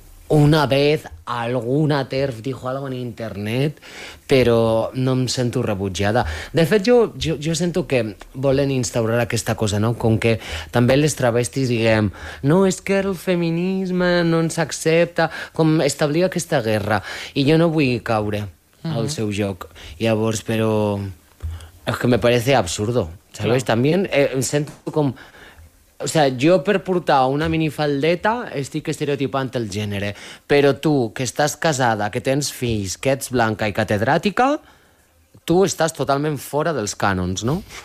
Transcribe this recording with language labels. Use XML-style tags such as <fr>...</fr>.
<es>Una vez alguna TERF dijo algo en internet, pero no me siento</es> <ca>rebutjada. De fet, jo sento que volen instaurar aquesta cosa, no? Com que també les travestis diguem, no, és que el feminisme no ens accepta, com establir aquesta guerra. I jo no vull caure al seu joc. Llavors, però...</ca> <es>És que me parece absurdo, ¿sabes?</es> <ca>Claro. També em sento com... O sea, jo per portar una minifaldeta estic estereotipant el gènere, però tu, que estàs casada, que tens fills, que ets blanca i catedràtica, tu estàs totalment fora dels cànons, no?</ca>